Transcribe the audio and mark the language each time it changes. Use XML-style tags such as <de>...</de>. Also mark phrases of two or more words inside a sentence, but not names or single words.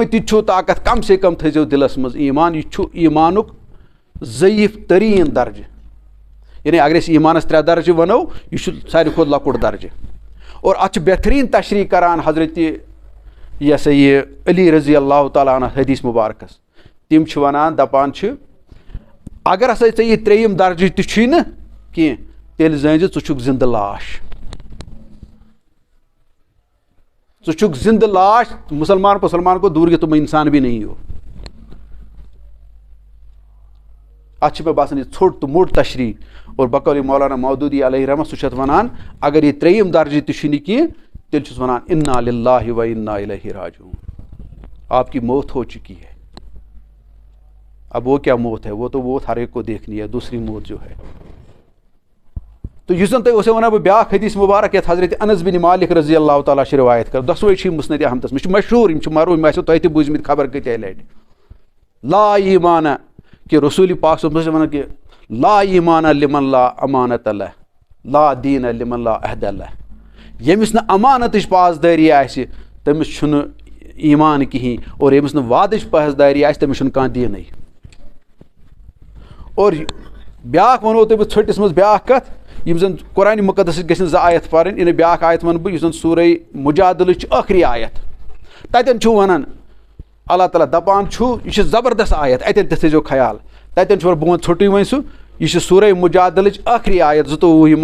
<ks>وۄنۍ تہِ تہِ چھُو طاقت کم سے کم تھٲیزیو دِلَس منٛز ایٖمان یہِ چھُ ایٖمانُک ضعیٖف تریٖن درجہِ یعنی اگر أسۍ ایٖمانَس 3 درجہِ وَنو یہِ چھُ ساروی کھۄتہٕ لۄکُٹ درجہِ اور اَتھ چھِ بہتریٖن تشریح کَران حضرت یہِ ہسا یہِ علی</ks> <ar>رضی اللہ تعالیٰ عنہ</ar> <ks>حدیٖث مُبارکَس تِم چھِ وَنان دَپان چھِ اگر ہسا ژےٚ یہِ 3یِم درجہِ تہِ چھُے نہٕ کینٛہہ تیٚلہِ زٲنۍ زِ ژٕ چھُکھ زِندٕ لاش ژٕ چھُکھ زِندٕ لاش مُسلمان کو دوٗر گٔے تِم</ks> <ur>اِنسان بھی نہیں ہو</ur> <ks>اَتھ چھِ مےٚ باسان یہِ ژھوٚٹ تہٕ موٚٹ تشریح اور بقول مولانا مودوٗدی</ks> <ar>علیہ رحمت</ar> <ks>سُہ چھُ اَتھ وَنان اگر یہِ 3یِم درجہِ تہِ چھُنہٕ کینٛہہ تیٚلہِ چھُس وَنان</ks> <ar>اِنا للہ و اِنا الیہ راجعون</ar> <ur>آپ کی موت ہو چُکی ہے اب وہ کیا موت ہے وہ تو موت ہر ایک کو دیکھنی ہے دوسری موت جو ہے</ur> <ks>تہٕ یُس زَن تۄہہِ اوسو وَنان بہٕ بیٛاکھ حدیٖث مُبارک یَتھ حضرت انس بن مالک</ks> <ar>رضی اللہ تعالیٰ</ar> <ks>چھِ رِوایت کَران دۄشوَے چھِ مُسند احمدس منٛز چھِ مشہوٗر یِم چھِ مروٗم یِم آسیو تۄہہِ تہِ بوٗزمٕتۍ خبر کۭتیاہ لَٹہِ</ks> <ar>لا ایٖمانہ</ar> <ks>کہِ رسوٗلِ پاک صٲب چھِ وَنان کہِ</ks> <ar>لا ایٖمانہ لمن لا امانۃ لہ لا دیٖن لمن لا عہد لہ</ar> <ks>ییٚمِس نہٕ امانتٕچ پاسدٲری آسہِ تٔمِس چھُنہٕ ایٖمان کِہیٖنۍ اور ییٚمِس نہٕ وعدٕچ پاسدٲری آسہِ تٔمِس چھُنہٕ کانٛہہ دیٖنٕے اور بیٛاکھ وَنو تۄہہِ بہٕ ژھٔٹِس منٛز بیٛاکھ کَتھ یِم زَن قرآنِ مُقدسٕچ گژھن 2 آیت پَرٕنۍ یعنی بیٛاکھ آیت وَنہٕ بہٕ یُس زَن سورہ مُجادلٕچ ٲخری آیت تَتٮ۪ن چھُ وَنان اللہ تعالیٰ دَپان چھُ یہِ چھِ زبردست آیت اَتٮ۪ن تہِ تھٲیزیو خیال تَتٮ۪ن چھُ وَنان بہٕ وَنہٕ ژھوٚٹٕے وۄنۍ سُہ یہِ چھِ سورہ مُجادلٕچ ٲخری آیت 22</ks>